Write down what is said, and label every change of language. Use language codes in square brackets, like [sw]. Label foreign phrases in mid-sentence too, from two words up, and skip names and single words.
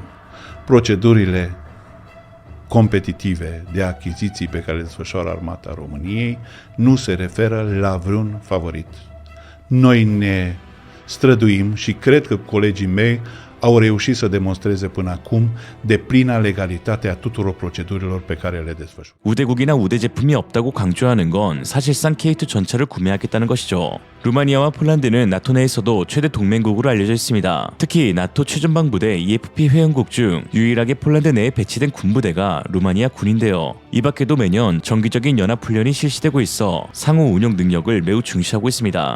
[ro] Procedurile competitive de achiziții pe care le desfășoară Armata României nu se referă la vreun favorit. Noi ne străduim și cred că colegii mei au reușit să demonstreze până acum deplina legalitate a tuturor procedurilor pe care le desfășoară. [ko] 우대국이나 우대 제품이 없다고 강조하는 건 사실상 K2 전차를 구매하겠다는 것이죠. 루마니아와 폴란드는 나토 내에서도 최대 동맹국으로 알려져 있습니다. 특히 나토 최전방부대 EFP 회원국 중 유일하게 폴란드 내에 배치된 군부대가 루마니아 군인데요. 이 밖에도 매년 정기적인 연합훈련이 실시되고 있어 상호 운용 능력을 매우 중시하고 있습니다.